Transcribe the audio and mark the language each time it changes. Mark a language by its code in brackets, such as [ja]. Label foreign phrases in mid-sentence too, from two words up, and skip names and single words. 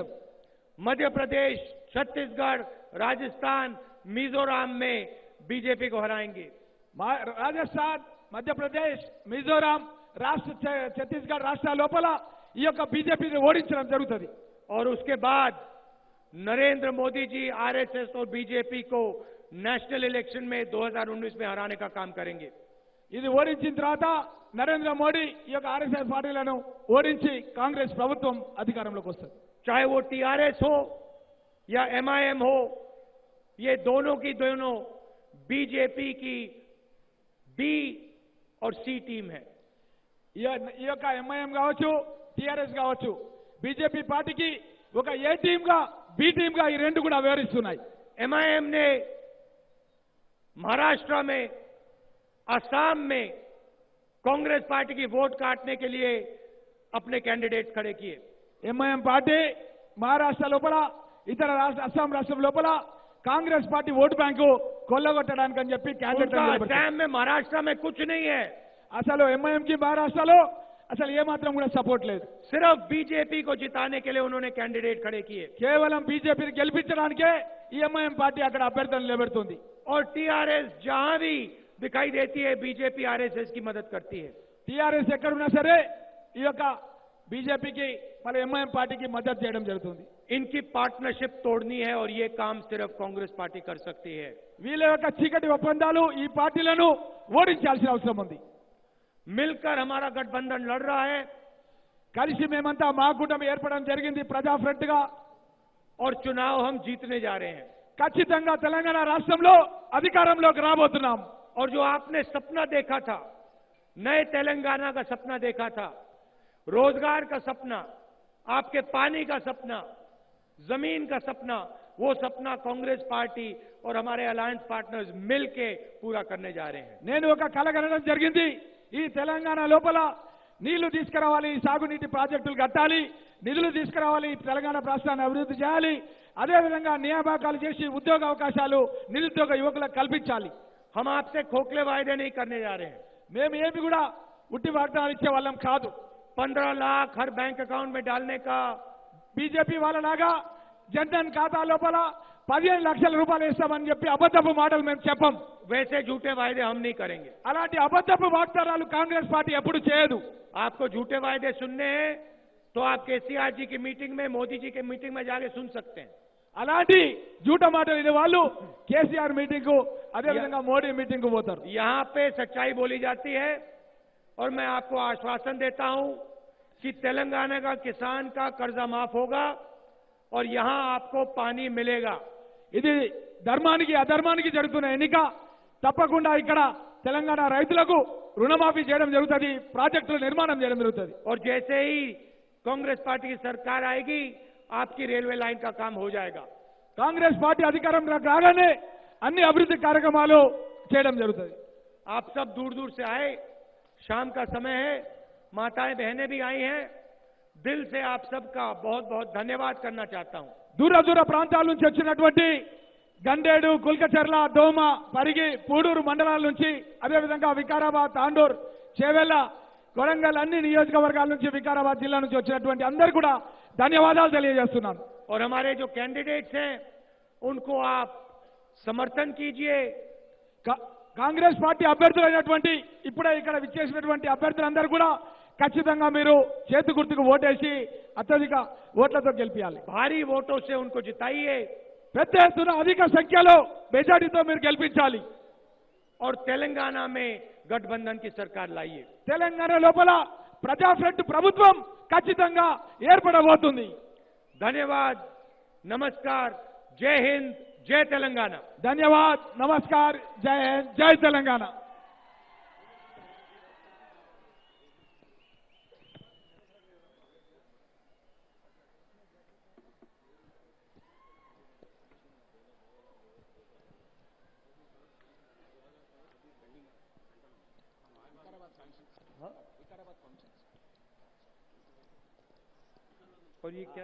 [hi] मध्य प्रदेश, छत्तीसगढ़, राजस्थान, मिजोरम में बीजेपी को हराएंगे. [te] రాజస్థాన్, మధ్యప్రదేశ్, మిజోరాం రాష్ట్ర, ఛత్తీస్గఢ్ రాష్ట్రాల లోపల ఈ యొక్క బీజేపీని ఓడించడం జరుగుతుంది. [hi] और उसके बाद नरेंद्र मोदी जी आरएसएस और बीजेपी को [en] national election [hi] में 2019 में हराने का काम करेंगे। [te] ఇది ఓడించిన తర్వాత నరేంద్ర మోడీ ఈ యొక్క ఆర్ఎస్ఎస్ పార్టీలను ఓడించి కాంగ్రెస్ ప్రభుత్వం అధికారంలోకి వస్తుంది। [hi] चाहे वो टीआरएस हो या एमआईएम हो, ये दोनों की दोनों बीजेपी की बी और सी टीम है। [te] ఈ యొక్క ఎంఐఎం కావచ్చు, టీఆర్ఎస్ కావచ్చు, బీజేపీ పార్టీకి ఒక [en] A team [te] గా [en] B team [te] గా ఈ రెండు కూడా వ్యవహరిస్తున్నాయి। [hi] एमआईएम ने महाराष्ट्र में, असम में कांग्रेस पार्टी की वोट काटने के लिए अपने कैंडिडेट खड़े किए। [te] ఎంఐఎం పార్టీ మహారాష్ట్ర లోపల, ఇతర అస్సాం రాష్ట్రం లోపల కాంగ్రెస్ పార్టీ ఓటు బ్యాంకు కొల్లగొట్టడానికి అని చెప్పి [hi] उनका असम में, महाराष्ट्र में कुछ नहीं है। [te] అసలు ఎంఐఎం కి మహారాష్ట్రలో అసలు ఏమాత్రం కూడా సపోర్ట్ లేదు। [hi] सिर्फ बीजेपी को जिताने के लिए उन्होंने कैंडिडेट खड़े किए [te] కేవలం బీజేపీని గెలిపించడానికే ఈ ఎంఐఎం పార్టీ అక్కడ అభ్యర్థులను నిలబెడుతుంది। [hi] और टीआरएस जहां भी दिखाई देती है बीजेपी आरएसएस की मदद करती है। [te] టీఆర్ఎస్ ఎక్కడున్నా సరే ఈ యొక్క బీజేపీకి మన ఎంఐఎం పార్టీకి మద్దతు చేయడం జరుగుతుంది। [hi] इनकी पार्टनरशिप तोड़नी है और ये काम सिर्फ कांग्रेस पार्टी कर सकती है। [te] వీళ్ళ యొక్క చీకటి ఒప్పందాలు ఈ పార్టీలను ఓడించాల్సిన అవసరం ఉంది। [hi] मिलकर हमारा गठबंधन लड़ रहा है [te] కలిసి మేమంతా మా కూటమి ఏర్పడడం జరిగింది ప్రజా ఫ్రంట్ గా। [hi] और चुनाव हम जीतने जा रहे हैं। [te] ఖచ్చితంగా తెలంగాణ రాష్ట్రంలో అధికారంలోకి రాబోతున్నాం। [hi] और जो आपने सपना देखा था, नए तेलंगाना का सपना देखा था, रोजगार का सपना, आपके पानी का सपना, जमीन का सपना, वो सपना कांग्रेस पार्टी और हमारे [en] alliance partners [hi] मिलके पूरा करने जा रहे हैं। [te] నేను ఒక కల కనడం జరిగింది, ఈ తెలంగాణ లోపల నీళ్లు తీసుకురావాలి, సాగునీటి ప్రాజెక్టులు కట్టాలి, నిధులు తీసుకురావాలి, తెలంగాణ రాష్ట్రాన్ని అభివృద్ధి చేయాలి, అదేవిధంగా నియామకాలు చేసి ఉద్యోగ అవకాశాలు నిరుద్యోగ యువకులకు కల్పించాలి। [hi] हम आपसे खोखले वायदे नहीं करने जा रहे हैं। [te] మేము ఏమి కూడా ఉట్టి వాగ్దానాలు ఇచ్చే వాళ్ళం కాదు। [hi] 15 लाख हर [en] bank account [hi] में डालने का, [te] బీజేపీ వాళ్ళలాగా జన్ధన్ ఖాతా లోపల 15 లక్షల రూపాయలు ఇస్తామని చెప్పి అబద్ధపు మాటలు మేము చెప్పం। [hi] वैसे झूठे वायदे हम नहीं करेंगे। [te] అలాంటి అబద్ధపు వాగ్దానాలు కాంగ్రెస్ పార్టీ ఎప్పుడు చేయదు। [hi] आपको झूठे वायदे सुनने हैं तो आप केसीआर जी की मीटिंग में, मोदी जी की मीटिंग में जाके सुन सकते हैं। [te] అలాంటి జూట మాటలు వినే వాళ్ళు కేసీఆర్ మీటింగ్ కు, అదేవిధంగా మోడీ మీటింగ్ కు పోతారు। [hi] यहाँ पे सच्चाई बोली जाती है और मैं आपको आश्वासन देता हूं कि तेलंगाना का किसान का कर्जा माफ होगा और यहां आपको पानी मिलेगा। [te] ఇది ధర్మానికి అధర్మానికి జరుగుతున్న ఎన్నిక। తప్పకుండా ఇక్కడ తెలంగాణ రైతులకు రుణమాఫీ చేయడం జరుగుతుంది, ప్రాజెక్టుల నిర్మాణం చేయడం జరుగుతుంది। [hi] और जैसे ही कांग्रेस पार्टी की सरकार आएगी, आपकी रेलवे लाइन का काम हो जाएगा। [te] కాంగ్రెస్ పార్టీ అధికారంలోకి రాగానే అన్ని అభివృద్ధి కార్యక్రమాలు చేయడం జరుగుతుంది। [hi] आप सब दूर दूर से आए, शाम का समय है, माताएं बहनें भी आई हैं। दिल से आप सबका बहुत बहुत धन्यवाद करना चाहता हूं। [te] దూర దూర ప్రాంతాల నుంచి వచ్చినటువంటి గండేడు, కుల్కచర్ల, దోమ, పరిగి, పూడూరు మండలాల నుంచి, అదేవిధంగా వికారాబాద్, తాండూర్, చేవెళ్ల, కొరంగల్ అన్ని నియోజకవర్గాల నుంచి, వికారాబాద్ జిల్లా నుంచి వచ్చినటువంటి అందరూ కూడా ధన్యవాదాలు తెలియజేస్తున్నాను। [hi] और हमारे जो कैंडिडेट्स हैं उनको आप समर्थन कीजिए। [te] కాంగ్రెస్ పార్టీ అభ్యర్థులైనటువంటి ఇప్పుడే ఇక్కడ విచ్చేసినటువంటి అభ్యర్థులందరూ కూడా ఖచ్చితంగా మీరు చేతి గుర్తుకు ఓటేసి అత్యధిక ఓట్లతో గెలిపించాలి। [hi] भारी वोटों से उनको जिताइए [te] పెద్ద ఎత్తున అధిక సంఖ్యలో మెజారిటీతో మీరు గెలిపించాలి। [hi] और तेलंगाना में गठबंधन की सरकार लाइए। [te] తెలంగాణ లోపల ప్రజా ఫ్రంట్ ప్రభుత్వం ఖచ్చితంగా ఏర్పడబోతుంది। [hi] धन्यवाद, नमस्कार, जय हिंद, जय तेलंगाना। धन्यवाद, नमस्कार, जय हिंद, जय तेलंगाना। और ये क्या,